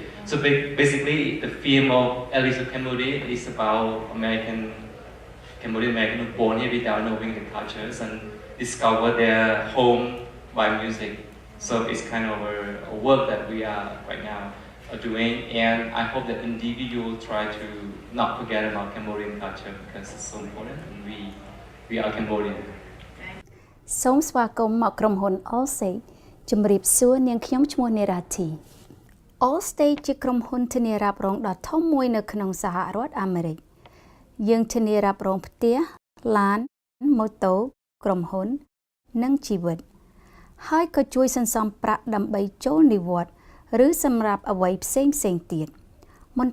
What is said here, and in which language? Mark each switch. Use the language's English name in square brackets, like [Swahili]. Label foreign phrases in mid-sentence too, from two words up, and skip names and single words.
[English] So basically, the film of Alice of Cambodia is about Cambodian American who born here without knowing the cultures and discover their home by music. So it's kind of a work that we are right now doing, and I hope that individuals try to not forget about Cambodian culture because it's so important, and we are Cambodian. [Khmer] សូមស្វាគមន៍មកក្រុមហ៊ុន Allstate ជំរាបសួរនាងខ្ញុំឈ្មោះនេរ៉ាធី Allstate ជាក្រុមហ៊ុនធានារ៉ាប់រងដ៏ធំមួយនៅក្នុងសហរដ្ឋអាមេរិក យើងធានារ៉ាប់រងផ្ទះ ឡា ន ម៉ូតូ ក្រុមហ៊ុន និងជីវិត ហើយក៏ជួយសន្សំប្រាក់ដើម្បីចូលនិវត្តន៍ ឬសម្រាប់អ្វីផ្សេងទៀត មិន